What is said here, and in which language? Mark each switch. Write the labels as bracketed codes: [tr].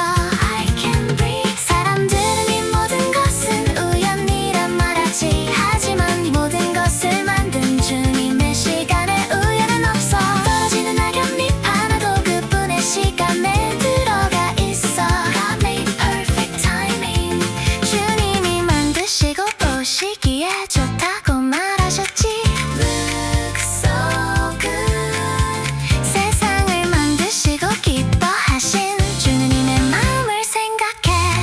[en] I can breathe. [ko] 사람들은 이 모든 것은 우연이란 말하지, 하지만 이 모든 것을 만든 주님의 시간에 우연은 없어. 떨어지는 낙엽잎 하나도 그분의 시간에 들어가 있어. [en] God made perfect timing. [ko] 주님이 만드시고 보시기에 좋다고 말하셨지. [en] Look so good. [ko] 세상을 만드시고 기뻐하신 주님의 마음을 생각해.